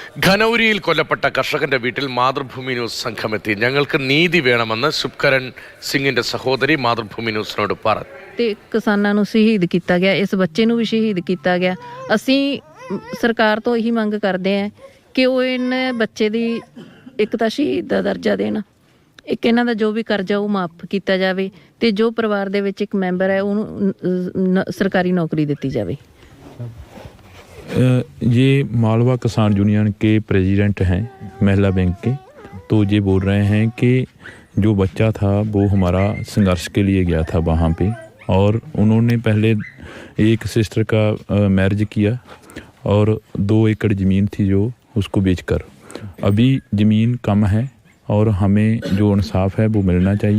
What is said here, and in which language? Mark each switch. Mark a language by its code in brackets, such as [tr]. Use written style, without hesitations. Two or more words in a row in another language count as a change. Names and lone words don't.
[ml] ഖനൗരിയിൽ കൊല്ലപ്പെട്ട കർഷകന്റെ വീട്ടിൽ മാതൃഭൂമി ന്യൂസ് സംഘമെത്തി. ഞങ്ങൾക്ക് നീതി വേണമെന്ന് ശുഭ്കരൺ സിംഗിന്റെ സഹോദരി മാതൃഭൂമി ന്യൂസിനോട് പറഞ്ഞു. [pa] ਕਿਸਾਨਾਂ ਨੂੰ ਸ਼ਹੀਦ ਕੀਤਾ ਗਿਆ, ਇਸ ਬੱਚੇ ਨੂੰ ਵੀ ਸ਼ਹੀਦ ਕੀਤਾ ਗਿਆ। ਅਸੀਂ ਸਰਕਾਰ ਤੋਂ ਇਹੀ ਮੰਗ ਕਰਦੇ ਹਾਂ ਕਿ ਉਹ ਇਹਨਾਂ ਬੱਚੇ ਦੀ ਇੱਕ ਤਾਂ ਸ਼ਹੀਦ ਦਾ ਦਰਜਾ ਦੇਣ, ਇੱਕ ਇਹਨਾਂ ਦਾ ਜੋ ਵੀ ਕਰਜ਼ਾ ਉਹ ਮਾਫ ਕੀਤਾ ਜਾਵੇ ਤੇ ਜੋ ਪਰਿਵਾਰ ਦੇ ਵਿੱਚ ਇੱਕ ਮੈਂਬਰ ਹੈ ਉਹਨੂੰ ਸਰਕਾਰੀ ਨੌਕਰੀ ਦਿੱਤੀ ਜਾਵੇ। [hi] ये मालवा किसान यूनियन के प्रेसिडेंट हैं महिला बैंक के, तो ये बोल रहे हैं कि जो बच्चा था वो हमारा संघर्ष के लिए गया था वहाँ पे, और उन्होंने पहले एक सिस्टर का मैरिज किया और 2 एकड़ ज़मीन थी जो उसको बेचकर अभी ज़मीन कम है और हमें जो इंसाफ है वो मिलना चाहिए।